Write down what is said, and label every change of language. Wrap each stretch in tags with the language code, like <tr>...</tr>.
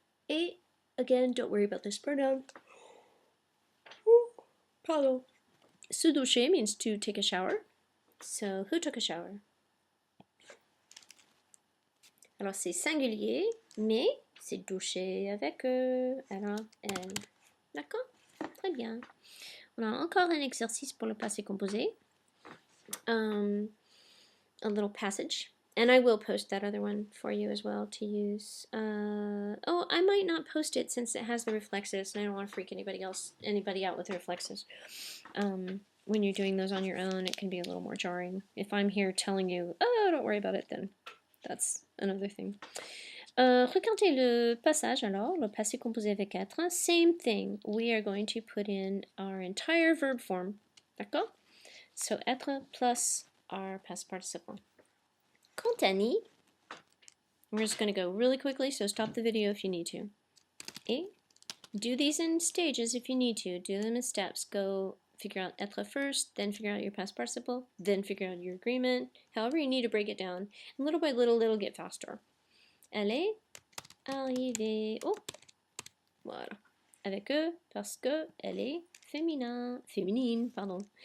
<en>Et, again, don't worry about this pronoun. Pardon. Se doucher means to take a shower. So, who took a shower?</en> <fr>Alors, c'est singulier, mais c'est doucher avec eux. Alors, elle. D'accord? Très bien. On a encore un exercice pour le passé composé.</fr> <en>A little passage. And I will post that other one for you as well to use. Oh, I might not post it since it has the reflexes, and I don't want to freak anybody out with the reflexes. When you're doing those on your own, it can be a little more jarring. If I'm here telling you, oh, don't worry about it, then that's another thing.</en> <fr>Regardez le passage alors, le passé composé avec être.</fr> <en>Same thing. We are going to put in our entire verb form.</en> <fr>D'accord?</fr> <en>So être plus our past participle. Quant à ni, we're just going to go really quickly, so stop the video if you need to. Et do these in stages if you need to. Do them in steps. Go figure out être first, then figure out your past participle, then figure out your agreement. However you need to break it down. And little by little, it'll get faster.</en> <fr>Elle est arrivée. Oh, voilà. Avec eux, parce que elle est féminine, pardon.</fr>